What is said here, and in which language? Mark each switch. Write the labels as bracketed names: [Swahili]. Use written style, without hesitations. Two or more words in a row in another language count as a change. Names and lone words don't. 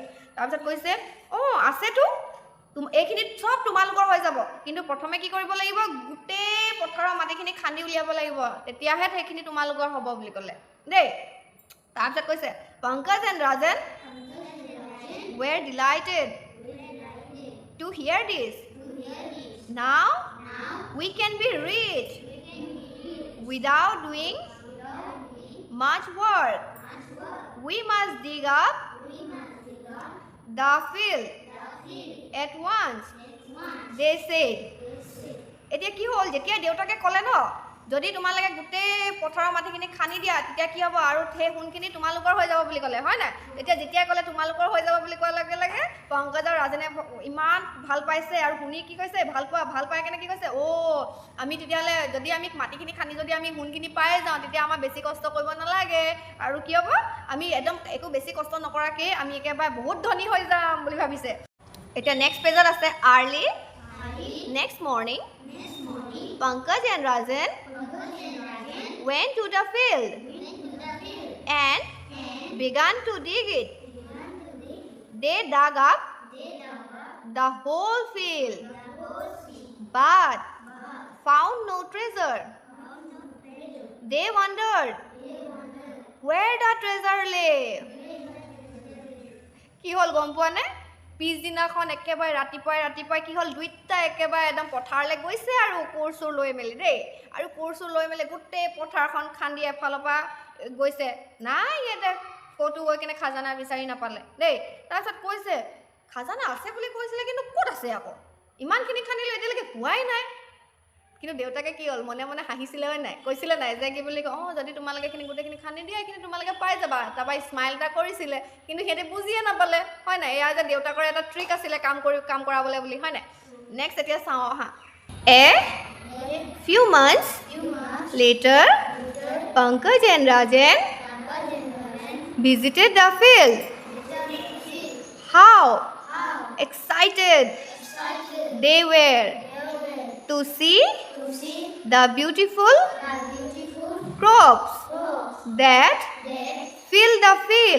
[Assamese] তাৰপিছত কৈছে আছেতো, এইখিনিত চব তোমালোকৰ হৈ যাব, কিন্তু প্ৰথমে কি কৰিব লাগিব, গোটেই পথাৰৰ মাটিখিনি খান্দি উলিয়াব লাগিব, তেতিয়াহে সেইখিনি তোমালোকৰ হ'ব বুলি ক'লে দেই। তাৰপিছত কৈছে [English] Pankaj and Rajan were delighted to hear this. Now we can be rich without doing much work. We must dig up the field at once, they said. [Assamese] এতিয়া কি হ'ল যেতিয়া দেউতাকে ক'লে ন যদি তোমালোকে গোটেই পথাৰৰ মাটিখিনি খানি দিয়া তেতিয়া কি হ'ব আৰু সেই সোণখিনি তোমালোকৰ হৈ যাব বুলি ক'লে হয় নাই যেতিয়া ক'লে তোমালোকৰ হৈ যাব বুলি কোৱাৰ লগে লগে পংকজ আৰু ৰাজেনে ইমান ভাল পাইছে আৰু শুনি কি কৈছে ভাল পাই কেনে কি কৈছে আমি তেতিয়াহ'লে যদি আমি মাটিখিনি খানি যদি আমি সোণখিনি পাই যাওঁ তেতিয়া আমাৰ বেছি কষ্ট কৰিব নালাগে আৰু কি হ'ব আমি একদম একো বেছি কষ্ট নকৰাকে আমি একেবাৰে বহুত ধনী হৈ যাম বুলি ভাবিছে এতিয়া নেক্সট পেজত আছে আৰ্লি [English] next morning Pankaj and Rajan went to the field and began to dig it. They dug up the whole field but found no treasure. They wondered where the treasure lay. [Assamese] কি হল গম পোৱা নে পিছদিনাখন একেবাৰে ৰাতিপুৱাই কি হ'ল দুইটা একেবাৰে একদম পথাৰলৈ গৈছে আৰু কোৰচুৰ লৈ মেলি দেই আৰু কোৰচুৰ লৈ মেলি গোটেই পথাৰখন খান্দি এফালৰ পৰা গৈছে নাই ইয়াতে ক'তো গৈ কিনে খাজানা বিচাৰি নাপালে দেই তাৰপিছত কৈছে খাজানা আছে বুলি কৈছিলে কিন্তু ক'ত আছে আকৌ ইমানখিনি খান্দিলে এতিয়ালৈকে পোৱাই নাই কিন্তু দেউতাকে কি হ'ল মনে মনে হাঁহিছিলে হয় নাই কৈছিলে নাই যে কি বুলি যদি তোমালোকে এইখিনি গোটেইখিনি খান্দি দিয়া এইখিনি তোমালোকে পাই যাবা তাৰপৰা স্মাইল এটা কৰিছিলে কিন্তু সিহঁতে বুজিয়ে নাপালে হয় নাই এয়া যে দেউতাকৰ এটা ট্ৰিক আছিলে কাম কৰাবলৈ বুলি হয় নাই নেক্সট এতিয়া চাওঁ অহা [English] A few months later Pankaj and Rajan visited the field. How excited they were to see the beautiful crops that filled the field.